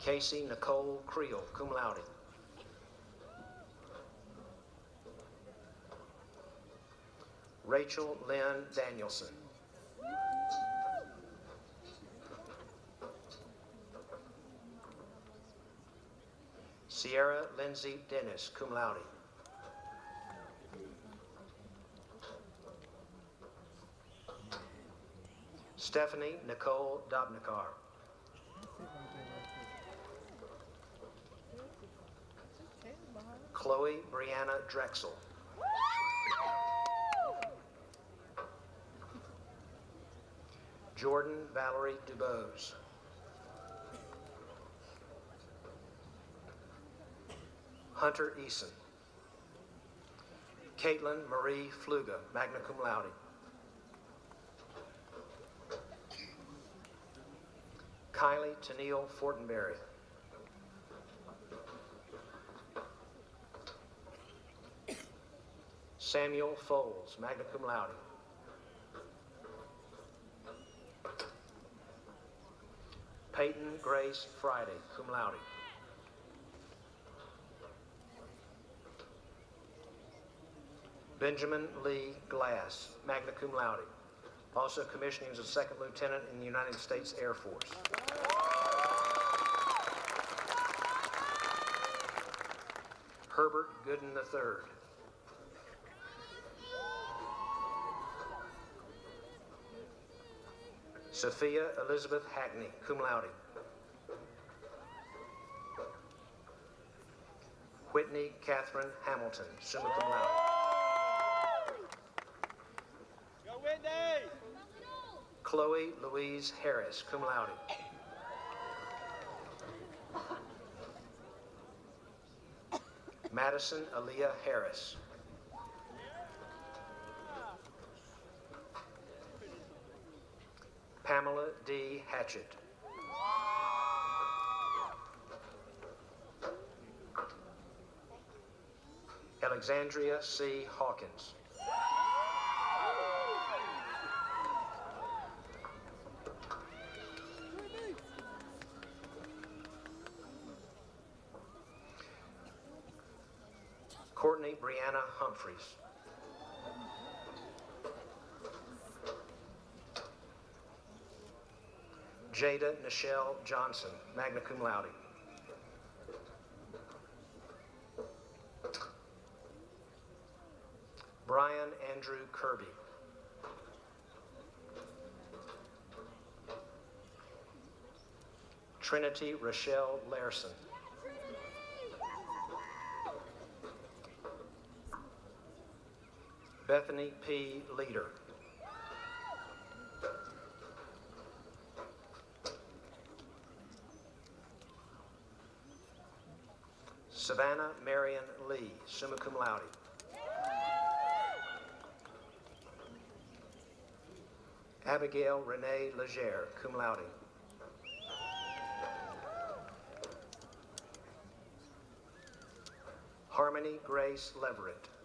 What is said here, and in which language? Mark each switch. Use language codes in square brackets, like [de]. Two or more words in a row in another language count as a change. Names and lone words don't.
[en] Casey Nicole Creel, [la] cum laude. [en] Rachel Lynn Danielson. Sierra Lindsay Dennis, [la] cum laude. [en] Stephanie Nicole Dobnikar. Chloe Brianna Drexel. Jordan Valerie Dubose. Hunter Eason. Caitlin Marie Fluga, [la] magna cum laude. [en] Kylie Tennille Fortenberry. Samuel Foles, [la] magna cum laude. [en] Peyton Grace Friday, [la] cum laude. [en] Benjamin Lee Glass, [la] magna cum laude. [en] Also commissioning as a second lieutenant in the United States Air Force. Herbert Gooden III. Sophia Elizabeth Hackney, [la] cum laude. [en] Whitney Catherine Hamilton, [la] summa cum laude. [en] Go Whitney! Chloe Louise Harris, [la] cum laude. [en] Madison Aaliyah Harris. Pamela D. Hatchett. Alexandria C. Hawkins. Courtney Brianna Humphreys. Jada Nichelle Johnson, [la] magna cum laude. [en] Brian Andrew Kirby. Trinity Rochelle Larson. Bethany P. Leader. Savannah Marion Lee, [la] summa cum laude. [en] Abigail Renee Legere, [la] cum laude. [en] Harmony Grace Leverett.